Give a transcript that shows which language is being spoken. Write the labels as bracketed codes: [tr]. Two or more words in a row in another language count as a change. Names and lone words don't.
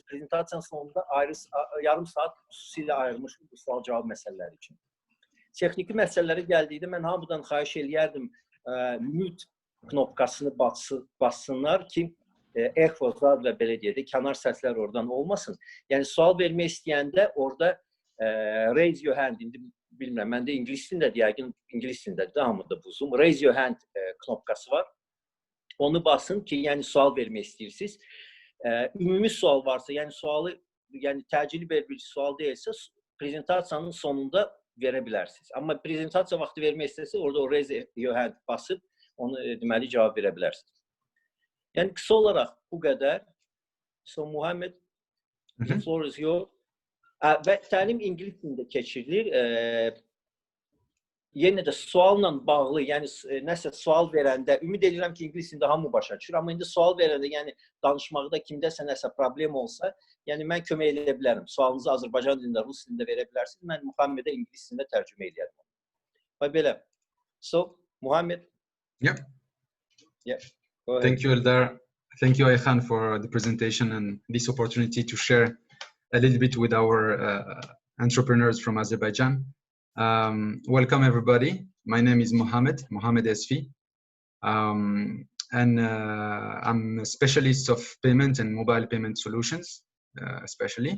[az] Prezentasiyanın sonunda yarım saat xüsusilə ayrılmış bu sual-cavab məsələləri üçün. Texniki məsələlərə gəldikdə mən hamıdan xahiş eləyərdim mute knopkasını bassınlar ki, echo zad və belə deyək də kənar səslər oradan olmasın. Yəni sual vermək istəyəndə orada [en] raise your hand, [az] indi bilmirəm, məndə ingilis dilindədir, yəqin ingilis dilindədir, hamıda bu zoom. [en] Raise your hand [az] knopkası var. Onu basın ki, yəni sual vermək istəyirsiniz. Ümumi sual varsa, yəni sualı, yəni təcili bir sual deyilsə, prezentasiyanın sonunda verə bilərsiniz. Amma prezentasiya vaxtı vermək istəsə, orada o [en] raise your hand [az] basıb onu deməli cavab verə bilərsiniz. Yəni qısa olaraq bu qədər. [en] So Muhammed, the floor is yours. [az] Və təlim ingilis dilində keçirilir. Yenə də sualla bağlı, yəni nəsə sual verəndə, ümid edirəm ki, ingilis dilində hamı başa düşür, amma indi sual verəndə, yəni danışmaqda kimdəsə nəsə problem olsa, yəni mən kömək edə bilərəm. Sualınızı Azərbaycan dilində, Rus dilində verə bilərsiniz. Mən Muhammedə ingilis dilində tərcümə edərəm. Və belə. [en] So Muhammed. Yep. Yeah. Thank you, Eldar. Thank you, Ayhan, for the presentation and this opportunity to share a little bit with our entrepreneurs from Azerbaijan. Welcome, everybody. My name is Mohammed Esfi. And I'm a specialist of payment and mobile payment solutions, especially.